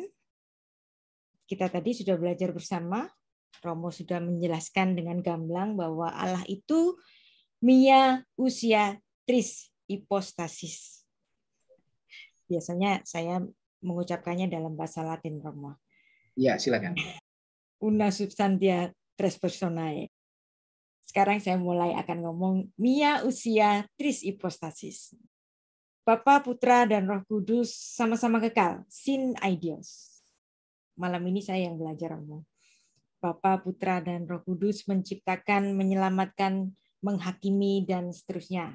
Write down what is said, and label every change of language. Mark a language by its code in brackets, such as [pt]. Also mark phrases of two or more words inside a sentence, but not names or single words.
[id] Kita tadi sudah belajar bersama, Romo sudah menjelaskan dengan gamblang bahwa Allah itu [el] μία οὐσία τρεῖς ὑποστάσεις. [id] Biasanya saya mengucapkannya dalam bahasa Latin, Romo. Ya, silakan. [la] Una substantia tres personae. [id] Sekarang saya mulai akan ngomong [el] μία οὐσία τρεῖς ὑποστάσεις. [id] Bapa, Putra, dan Roh Kudus sama-sama kekal, sin aidios. Malam ini saya yang belajar ngomong. Bapa, Putra, dan Roh Kudus menciptakan, menyelamatkan, menghakimi, dan seterusnya.